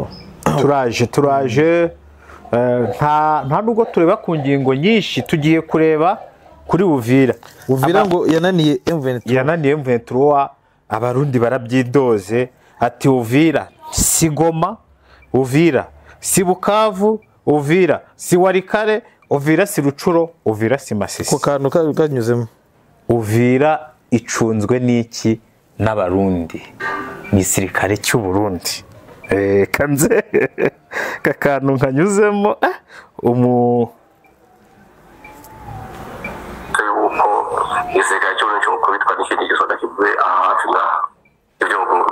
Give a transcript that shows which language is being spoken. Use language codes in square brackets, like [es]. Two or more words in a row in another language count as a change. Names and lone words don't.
[rw] turaje nta nubwo tureba ku ngingo nyinshi, tugiye kureba kuri Uvira ngo yananiye M23. Abarundi barabyidoze ati Uvira si Goma, Uvira si Bukavu, Uvira si Warikare, Uvira si Rucuro, Uvira si Masisi. Ko kantu kanyuzemo. Uvira icunzwe n'iki n'abarundi, igisirikare cy'u Burundi. Kanze kakantu kanyuzemo igisirikare cy'u Burundi kubitwa n'ikindi gisoda kivuye hafi ngaha ibyo ngubwo.